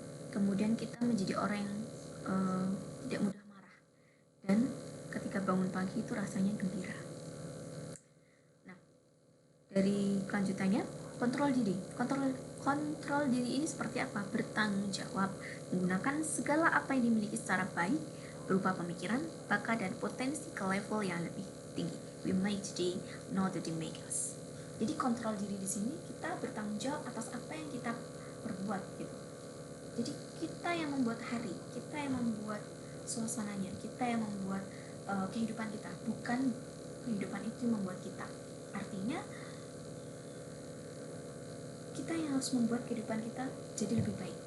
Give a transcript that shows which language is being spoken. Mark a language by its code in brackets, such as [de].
[id] Kemudian kita menjadi orang yang tidak mudah marah, dan ketika bangun pagi itu rasanya gembira. Nah, dari kelanjutannya, kontrol diri. Kontrol diri ini seperti apa? Bertanggung jawab, menggunakan segala apa yang dimiliki secara baik berupa pemikiran, bakat, dan potensi ke level yang lebih tinggi. [en] We make today, not the day make us. [id] Jadi kontrol diri di sini kita bertanggung jawab atas apa yang kita perbuat gitu. Jadi kita yang membuat hari, kita yang membuat suasananya, kita yang membuat kehidupan kita, bukan kehidupan itu yang membuat kita. Artinya kita yang harus membuat kehidupan kita jadi lebih baik.